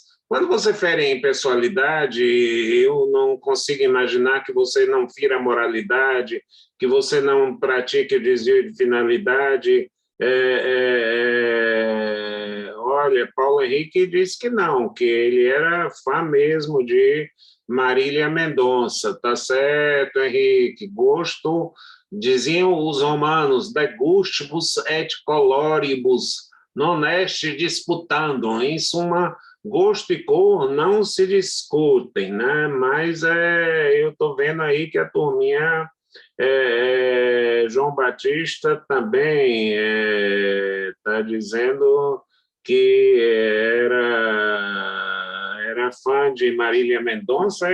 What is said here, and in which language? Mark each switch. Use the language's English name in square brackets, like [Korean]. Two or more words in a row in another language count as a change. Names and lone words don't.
[Portuguese] Quando você fere a impessoalidade, eu não consigo imaginar que você não fira a moralidade, que você não pratique o desvio de finalidade. Olha, Paulo Henrique disse que não, que ele era fã mesmo de Marília Mendonça. Tá certo, Henrique. Gosto, diziam os romanos, [Latin] de gustibus et coloribus, non est disputandum. [Portuguese] Em suma, gosto e cor não se discutem, né? Mas eu estou vendo aí que a turminha João Batista também está dizendo que era fã de Marília Mendonça.